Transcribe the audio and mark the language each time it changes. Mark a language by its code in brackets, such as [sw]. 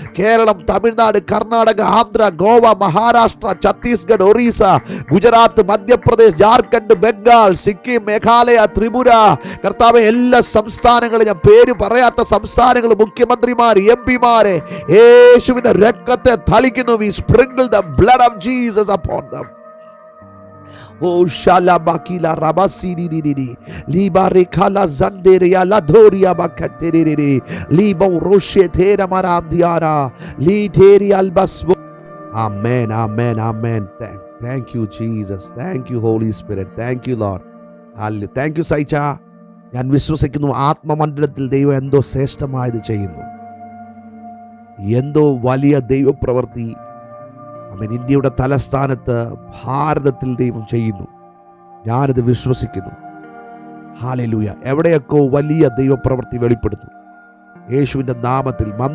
[ml] കേരളം, തമിഴ്നാട്, കർണാടക, ആന്ധ്ര, ഗോവ, മഹാരാഷ്ട്ര, ഛത്തീസ്ഗഡ്, ഒറീസ, ഗുജറാത്ത്, മധ്യപ്രദേശ്, ജാർഖണ്ഡ്, ബംഗാൾ, സിക്കിം, മേഘാലയ, ത്രിപുര, കർത്താവെ, എല്ലാ സംസ്ഥാനങ്ങളും, ഞാൻ പേര് പറയാത്ത സംസ്ഥാനങ്ങൾ, മുഖ്യമന്ത്രിമാർ, MP-മാരെ യേശുവിന്റെ രക്തത്തെ തളിക്കുന്നു. [en] We sprinkle the blood of Jesus upon them. Oh shalabakila rabasiri libare khala zanderia la doria bakaterere libo roshe thera marandiara literi albasbo. Amen, amen, amen. Thank you Jesus, thank you Holy Spirit, thank you Lord. Hallelujah. Thank you സൈച്ച. [ml] ഞാൻ വിശ്വസിക്കുന്നു ആത്മമണ്ഡലത്തിൽ ദൈവം എന്തോ ശ്രേഷ്ഠമായത് ചെയ്യുന്നു. എന്തോ വലിയ ദൈവപ്രവൃത്തി അവൻ ഇന്ത്യയുടെ തലസ്ഥാനത്ത് ഭാരതത്തിൽ ദൈവം ചെയ്യുന്നു. ഞാനത് വിശ്വസിക്കുന്നു. ഹല്ലേലൂയ. എവിടെയൊക്കെ വലിയ ദൈവപ്രവൃത്തി വെളിപ്പെടുന്നു യേശുവിൻ്റെ നാമത്തിൽ.